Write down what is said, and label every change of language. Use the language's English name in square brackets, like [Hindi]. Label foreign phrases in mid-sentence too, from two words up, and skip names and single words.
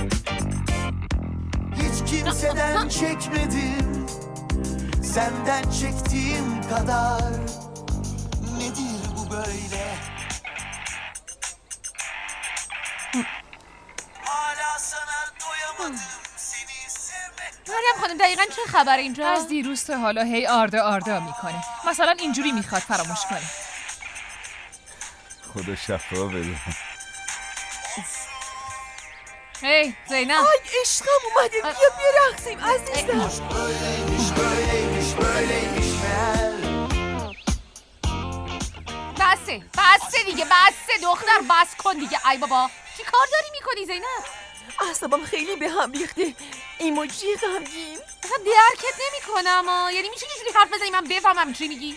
[Turkish] Hiç kimseden çekmedim, senden çektiğim kadar. Nedir bu böyle? Hala sana doyamadım. [Persian] مریم خانم دقیقاً چه خبر اینجا؟ از دیروز تا حالا هی آردا میکنه. مثلا اینجوری میخواد فراموش کنه. خدا شفا بده. هی زینب، آی عشقم اومده، بیا رقصیم عزیزم. [Turkish] böyleymiş meğer. [Persian] بسه دیگه، بسه دختر، بس کن دیگه. ای بابا چی کار داری میکنی زینب؟ اعصابم خیلی به هم ریخته. ایموجی غمگین. اصلا درکت نمیکنم. یعنی میشه اینجوری حرف بزنی من بفهمم چی میگی؟